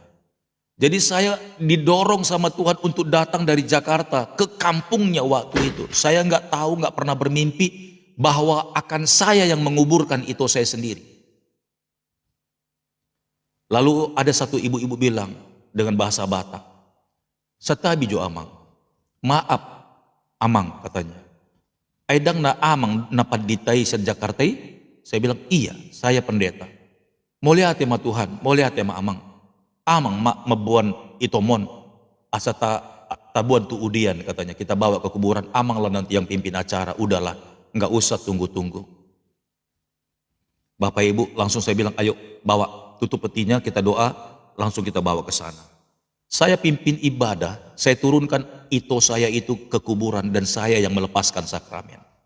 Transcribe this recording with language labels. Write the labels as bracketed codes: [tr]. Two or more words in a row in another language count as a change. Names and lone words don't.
[id] Jadi saya didorong sama Tuhan untuk datang dari Jakarta ke kampungnya waktu itu. Saya nggak tahu, nggak pernah bermimpi bahwa akan saya yang menguburkan itu saya sendiri. Lalu ada satu ibu-ibu bilang dengan bahasa Batak, [bbc] "Setabi jo Amang, [id] maaf Amang," katanya. [bbc] "Aidang na Amang napaditai sa Jakarta?" [id] Saya bilang, "Iya, saya pendeta. Mau lihat ma Tuhan, mau lihat ma Amang. [bbc] Amang mabuan itomon asa tabuan tu udian," [id] katanya. "Kita bawa ke kuburan, Amang lah nanti yang pimpin acara, udahlah. Nggak usah tunggu-tunggu." Bapak Ibu langsung saya bilang, "Ayo bawa, tutup petinya, kita doa, langsung kita bawa ke sana. Saya pimpin ibadah, saya turunkan ito saya itu ke kuburan dan saya yang melepaskan sakramen.